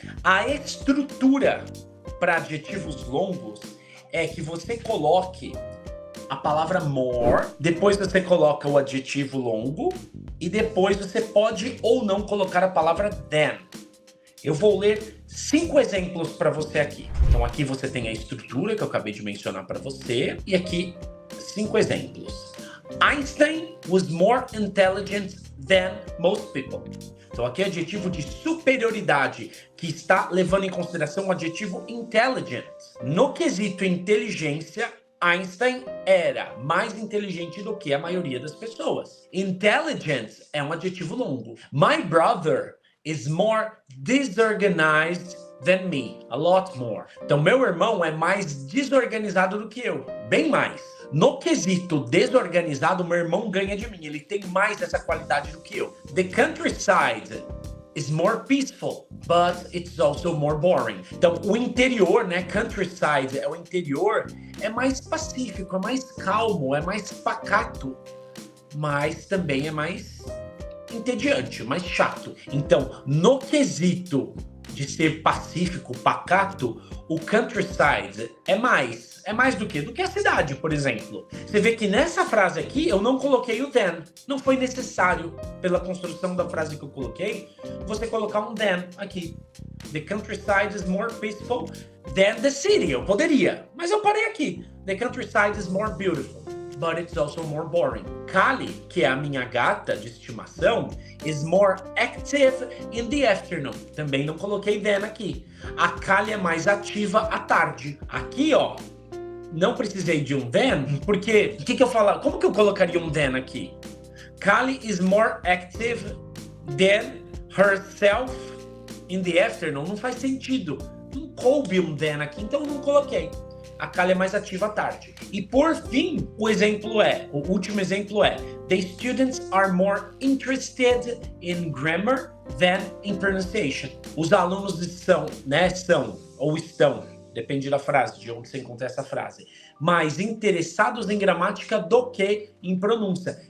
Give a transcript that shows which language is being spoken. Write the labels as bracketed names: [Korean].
[Portuguese] A estrutura para adjetivos longos é que você coloque a palavra more, depois você coloca o adjetivo longo e depois você pode ou não colocar a palavra than. Eu vou ler 5 exemplos para você aqui. Então aqui você tem a estrutura que eu acabei de mencionar para você e aqui 5 exemplos. [English] Einstein was more intelligent than most people. [Portuguese] Então aqui é adjetivo de superioridade que está levando em consideração o adjetivo intelligent. No quesito inteligência, Einstein era mais inteligente do que a maioria das pessoas. Intelligent é um adjetivo longo. [English] My brother is more disorganized than me, a lot more. [Portuguese] Então, meu irmão é mais desorganizado do que eu, bem mais. No quesito desorganizado, meu irmão ganha de mim, ele tem mais essa qualidade do que eu. [English] The countryside is more peaceful, but it's also more boring. [Portuguese] Então, o interior, né, countryside é o interior, é mais pacífico, é mais calmo, é mais pacato, mas também é mais entediante, mais chato. Então, no quesito de ser pacífico, pacato, o countryside é mais do que? Do que a cidade, por exemplo. Você vê que nessa frase aqui eu não coloquei o than. Não foi necessário, pela construção da frase que eu coloquei, você colocar um than aqui. [English] The countryside is more peaceful than the city. [Portuguese] Eu poderia, mas eu parei aqui. [English] The countryside is more beautiful, but it's also more boring. [Portuguese] Kali, que é a minha gata de estimação, [English] is more active in the afternoon. [Portuguese] Também não coloquei than aqui. A Kali é mais ativa à tarde. Aqui, ó, não precisei de um than, porque o que eu falo? Como que eu colocaria um than aqui? [English] Kali is more active than herself in the afternoon. [Portuguese] Não faz sentido. Não coube um than aqui, então eu não coloquei. A Kali é mais ativa à tarde. E por fim, o último exemplo é: [English] the students are more interested in grammar than in pronunciation. [Portuguese] Os alunos são, ou estão, depende da frase, de onde você encontra essa frase, mais interessados em gramática do que em pronúncia.